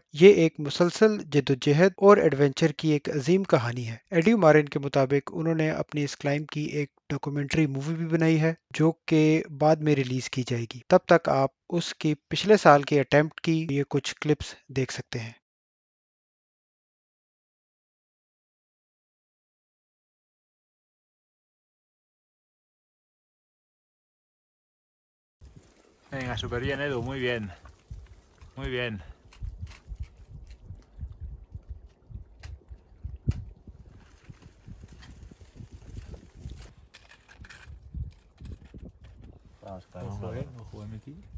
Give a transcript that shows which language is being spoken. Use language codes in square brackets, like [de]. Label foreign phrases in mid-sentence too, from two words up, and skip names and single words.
[hi] ये एक मुसलसल जद्दोजहद और एडवेंचर की एक अजीम कहानी है। एडी मारिन के मुताबिक उन्होंने अपनी इस क्लाइंब की एक [en] documentary movie [hi] भी बनाई है जो कि बाद में रिलीज की जाएगी। तब तक आप उसकी पिछले साल की अटेम्प्ट की ये कुछ क्लिप्स देख सकते हैं। [es] Venga, súper bien, Edu, muy bien, muy bien. Ojo, ojo, MT.